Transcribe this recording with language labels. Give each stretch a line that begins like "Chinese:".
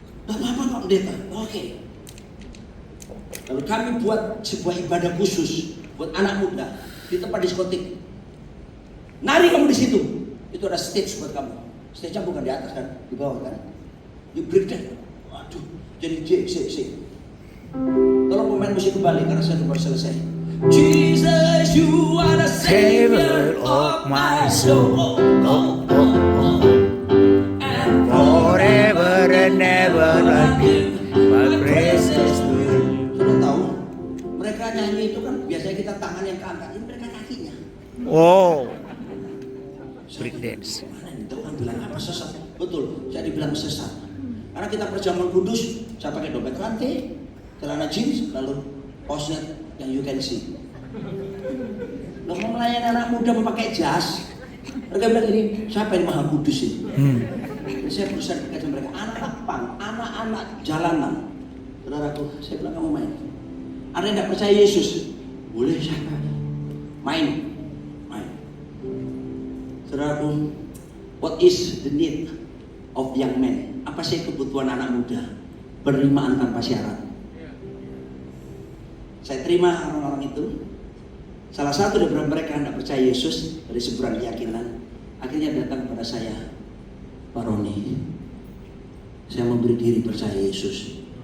Indonesian: Gak apa-apa Pak Pendeta, oke. Lalu kami buat sebuah ibadah khusus buat anak muda di tempat diskotik. Nari kamu di situ. Itu ada stage buat kamu. Stage-nya bukan di atas kan, di bawah kan.
English: You break dance.
Indonesian: Waduh, jadi J, C. Tolong pemain musik kembali karena saya baru selesai.
English: Jesus, you are the savior of my soul. And Forever and ever I give my praises to you.
Indonesian: Sudah tahu, mereka nyanyi itu kan biasanya kita tangan yang keangkat, ini mereka kakinya.
English: Wow. Break dance.
Indonesian: Mana itu kan bilang apa sesat? Betul, saya dibilang sesat. Karena kita perjamuan kudus, saya pakai dompet rantai, celana jeans, lalu posnet yang
English: you can see.
Indonesian: Lo mau melayani anak muda memakai jas, mereka bilang ini siapa yang maha kudus ini? Saya berusaha berkata mereka, anak-anak pang, anak-anak jalanan. Saudaraku, saya bilang kamu main. Ada yang tidak percaya Yesus? Boleh siapa? Main. Saudaraku,
English: what is the need of young men?
Indonesian: Apa sih kebutuhan anak muda? Penerimaan tanpa syarat. Saya terima orang-orang itu. Salah satu dari mereka yang tidak percaya Yesus dari seberang keyakinan, akhirnya datang kepada saya, Pak Roni, saya memberi diri percaya Yesus.